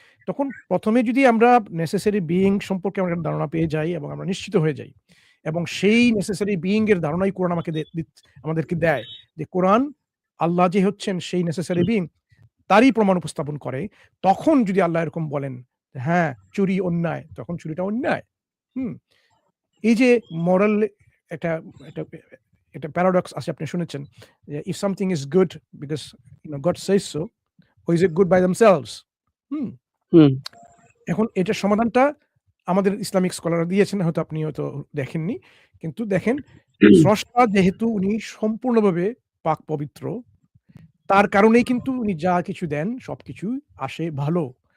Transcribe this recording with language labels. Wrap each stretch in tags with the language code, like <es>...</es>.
<bn>তখন ১ম এ যদি আমরা নেসেসারি বিইং সম্পর্কে আমরা একটা ধারণা পেয়ে যাই এবং আমরা নিশ্চিত হয়ে যাই এবং সেই নেসেসারি বিইং এর ধারণাই কোরআন আমাকে আমাদেরকে দেয় যে কোরআন আল্লাহ যে হচ্ছেন সেই নেসেসারি বিইং তারই প্রমাণ উপস্থাপন করে। তখন যদি আল্লাহ এরকম বলেন, হ্যাঁ, চুরি অন্যায়, তখন চুরিটা অন্যায়। হুম? এই যে মোরাল একটা একটা একটা প্যারাডক্স আছে আপনি শুনেছেন যে</bn> <en>if something is good because God says so or is it good by themselves? হুম? হুম</en> <bn>এখন এটার সমাধানটা আমাদের ইসলামিক স্কলাররা দিয়েছেন, হয়তো আপনি হয়তো দেখেননি। কিন্তু দেখেন স্রষ্টা যেহেতু উনি সম্পূর্ণভাবে পাক পবিত্র, তার কারণেই কিন্তু উনি যা কিছু দেন সবকিছু আসে ভালো।</bn>